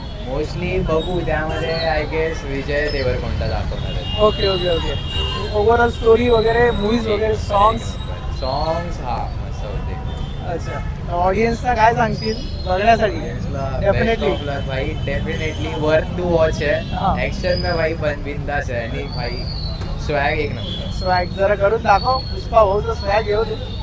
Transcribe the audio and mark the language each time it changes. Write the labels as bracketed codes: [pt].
[mr] Mostly बघू, त्यामध्ये [en] I guess [mr] Vijay Deverakonda दाखवणार आहे। [en] Okay okay okay. Overall story वगैरे, movies वगैरे, songs [mr] मस्त होते। अच्छा, ऑडियन्सला काय सांगतील बघण्यासाठी? [en] definitely भाई, definitely worth to watch [hi] हाँ। है। एक्शन में भाई बिंदास है, [mr] आणि भाई स्वॅग एक नंबर। स्वॅग जरा करून दाखव, पुष्पा भाऊ तर स्वॅग घेऊ दे।